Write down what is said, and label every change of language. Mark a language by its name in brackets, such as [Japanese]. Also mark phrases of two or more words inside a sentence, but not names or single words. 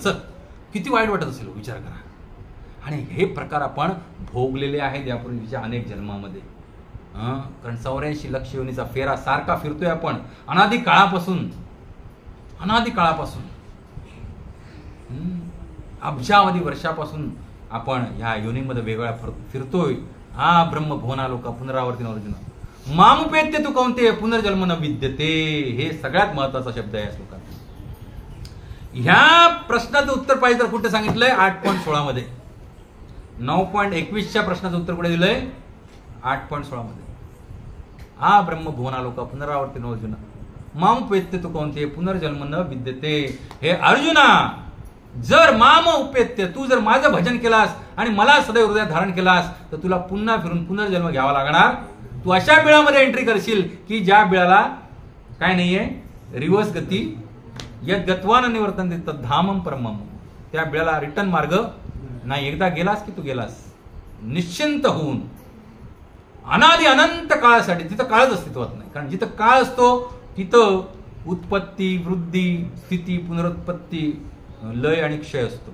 [Marathi] चल, किती वाईट वाटत असेल विचार करा. आणि हे प्रकार आपण भोगलेले आहेत यापूर्वीच्या अनेक जन्मामध्ये. कारण 84 लक्ष योनीचा फेरा सारखा फिरतोय आपण अनादी काळापासून. अब्जावधी वर्षापासून आपण ह्या योनीमध्ये वेगळ्या फिरतोय. [Sanskrit] हा ब्रह्मभुवनालोका पुनरावर्ती अर्जुन मामुपेत्य तू कौंतेय पुनर्जन्म न विद्यते. [Marathi] हे सगळ्यात महत्वाचा शब्द आहे या श्लोकात. ह्या प्रश्नाचं उत्तर पाहिजे तर कुठे सांगितलंय? 8.16 मध्ये. 9.21च्या प्रश्नाचं उत्तर कुठे दिलंय? 8.16 मध्ये. [Sanskrit] हा ब्रह्मभुवनालोका पुनरावर्ती अर्जुन मामुपेत्य तू कौंतेय पुनर्जन्म न विद्यते. [Marathi] हे अर्जुना, जर [Sanskrit] माम उपेत्य, [Marathi] तू जर माझं भजन केलास आणि मला सदैव हृदयात धारण केलास तर तुला पुन्हा फिरून पुनर्जन्म घ्यावा लागणार. तू अशा बिळामध्ये एंट्री करशील की ज्या बिळाला काय नाहीये? रिवर्स गती. [Sanskrit] यद गत्वान निवर्तन तद धामम परमम. [Marathi] त्या बिळाला रिटर्न मार्ग नाही. एकदा गेलास की तू गेलास निश्चिंत होऊन अनादी अनंत काळासाठी. तिथं काळच अस्तित्वात नाही, कारण जिथं काळ असतो तिथं उत्पत्ती, वृद्धी, स्थिती, पुनरुत्पत्ती, लय आणि क्षय असतो.